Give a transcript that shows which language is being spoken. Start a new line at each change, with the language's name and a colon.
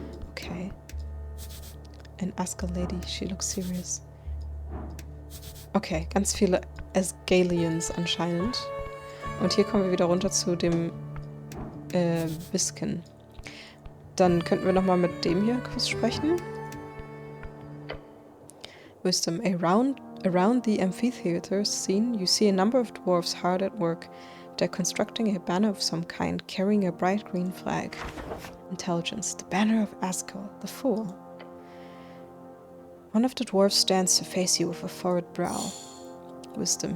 English: Okay. An Asker lady, she looks serious.
German: Okay, ganz viele Asgalians anscheinend. Und hier kommen wir wieder runter zu dem Viskin. Dann könnten wir nochmal mit dem hier kurz sprechen.
English: Wisdom. Around the amphitheater scene, you see a number of dwarves hard at work. They're constructing a banner of some kind, carrying a bright green flag. Intelligence. The banner of Asker, the fool. One of the dwarves stands to face you with a furrowed brow. Wisdom.